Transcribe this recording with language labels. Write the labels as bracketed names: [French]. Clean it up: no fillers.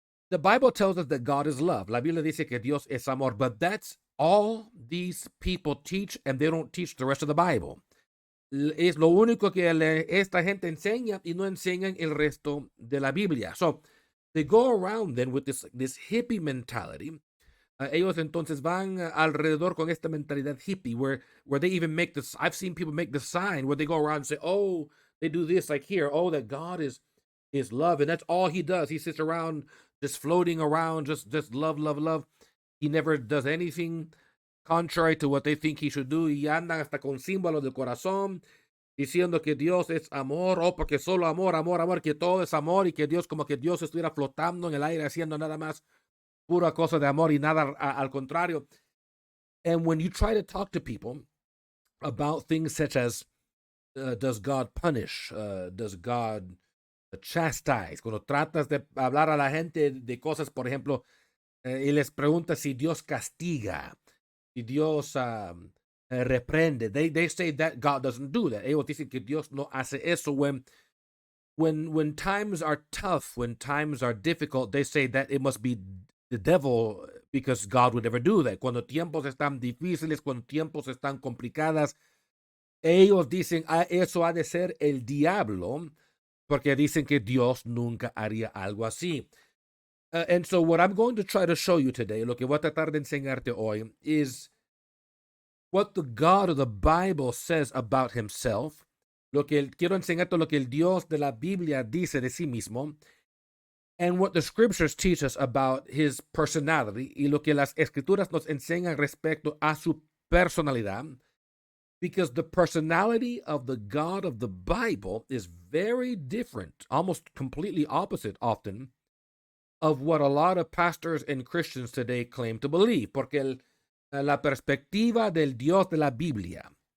[English] The Bible tells us that God is love. [Spanish] La Biblia dice que Dios es amor, [English] but that's all these people teach, and they don't teach the rest of the Bible. [Spanish] Es lo único que esta gente enseña y no enseñan el resto de la Biblia. [English] So they go around then with this hippie mentality. [Spanish] Ellos entonces van alrededor con esta mentalidad hippie [English] where they even make this. I've seen people make the sign where they go around and say, "Oh, they do this like here. Oh, that God is love, and that's all He does. He sits around just floating around, just love, love, love. He never does anything contrary to what they think He should do. [Spanish] Y andan hasta con símbolos del corazón diciendo que Dios es amor, o porque solo amor, amor, amor, que todo es amor y que Dios como que Dios estuviera flotando en el aire haciendo nada más pura cosa de amor y nada al contrario. [English] And when you try to talk to people about things such as does God punish, does God chastise, [Spanish] cuando tratas de hablar a la gente de cosas, por ejemplo, y les preguntas si Dios castiga, si Dios reprende, [English] they say that God doesn't do that. [Spanish] Ellos dicen que Dios no hace eso. [English] When times are tough, when times are difficult, they say that it must be the devil because God would never do that. [Spanish] Cuando tiempos están difíciles, cuando tiempos están complicadas, ellos dicen, eso ha de ser el diablo, porque dicen que Dios nunca haría algo así. [English] And so what I'm going to try to show you today, [Spanish] lo que voy a tratar de enseñarte hoy, [English] is what the God of the Bible says about himself. [Spanish] Quiero enseñarte lo que el Dios de la Biblia dice de sí mismo, [English] and what the scriptures teach us about his personality, [Spanish] y lo que las escrituras nos enseñan respecto a su personalidad, [English] because the personality of the God of the Bible is very different, almost completely opposite often, of what a lot of pastors and Christians today claim to believe, [Spanish] porque la perspectiva del Dios de la Biblia